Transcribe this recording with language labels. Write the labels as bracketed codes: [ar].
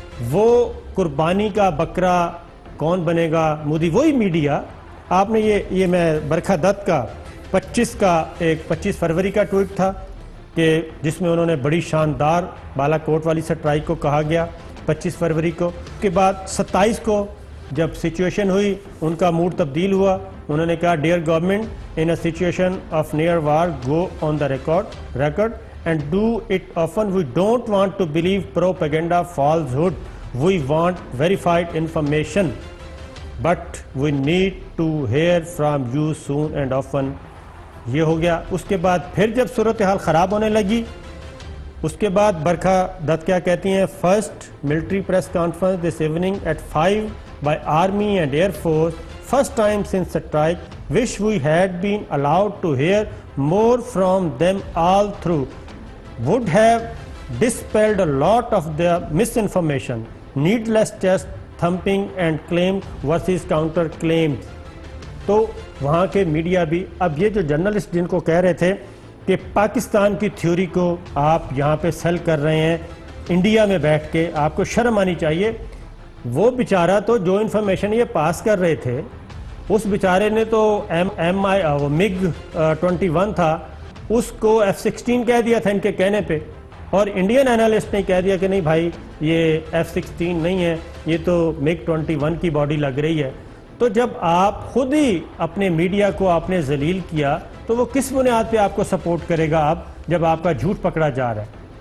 [ur] وہ قربانی کا بکرا کون بنے گا؟ مودی وہی میڈیا۔ آپ نے یہ میں برکھا دت کا 25 فروری کا ٹویٹ تھا کہ جس میں انہوں نے بڑی شاندار بالا کوٹ والی سٹرائک کو کہا گیا 25 فروری کو، اس کے بعد 27 کو جب سچویشن ہوئی ان کا موڈ تبدیل ہوا، انہوں نے کہا [en] Dear government in a situation of near war go on the record and do it often. We don't want to believe propaganda, falsehood. We want verified information. But we need to hear from you soon and often. [ur] یہ ہو گیا۔ اس کے بعد پھر جب صورتحال خراب ہونے لگی اس کے بعد برکھا دت کیا کہتی ہیں؟ [en] First military press conference this evening at 5 by Army and Air Force. First time since strike. Wish we had been allowed to hear more from them all through. Would have dispelled a lot of their misinformation. Needless chest thumping and claim versus counter claims. [ur] تو وہاں کے media بھی اب یہ جو journalist جن کو کہہ رہے تھے کہ پاکستان کی تھیوری کو آپ یہاں پہ سیل کر رہے ہیں انڈیا میں بیٹھ کے، آپ کو شرم آنی چاہیے۔ وہ بیچارہ تو جو انفارمیشن یہ پاس کر رہے تھے اس بیچارے نے تو MiG 21 تھا اس کو F-16 کہہ دیا تھا ان کے کہنے پہ، اور انڈین اینالسٹ نے کہہ دیا کہ نہیں بھائی یہ F-16 نہیں ہے، یہ تو MiG 21 کی باڈی لگ رہی ہے۔ تو جب آپ خود ہی اپنے میڈیا کو آپ نے ذلیل کیا تو وہ کس بنیاد پہ آپ کو سپورٹ کرے گا آپ جب آپ کا جھوٹ پکڑا جا رہا ہے؟